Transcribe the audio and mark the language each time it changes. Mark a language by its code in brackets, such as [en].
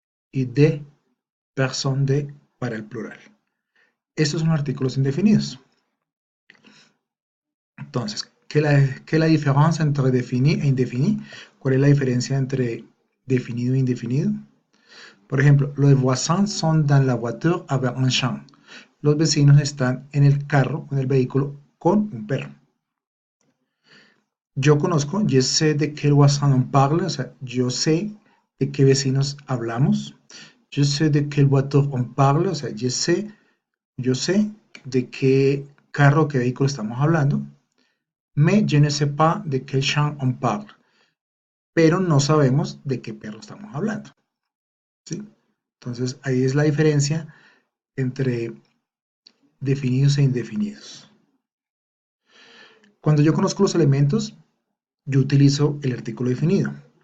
[es] Y [fr] des personnes, [es] de, para el plural. Estos son artículos indefinidos. Entonces, ¿qué es la diferencia entre défini e indéfini? ¿Cuál es la diferencia entre definido e indefinido? Por ejemplo, los [fr] voisins sont dans la voiture avec un chien. [es] Los vecinos están en el carro, en el vehículo, con un perro. Yo conozco, [fr] je sais de quel voisin on parle, [es] o sea, yo sé de qué vecinos hablamos. [fr] Je sais de quelle voiture on parle, [es] o sea, yo sé de qué carro, qué vehículo estamos hablando. [fr] Mais je ne sais pas de quel chien on parle. [es] Pero no sabemos de qué perro estamos hablando. ¿Sí? Entonces, ahí es la diferencia entre definidos e indefinidos. Cuando yo conozco los elementos, yo utilizo el artículo definido.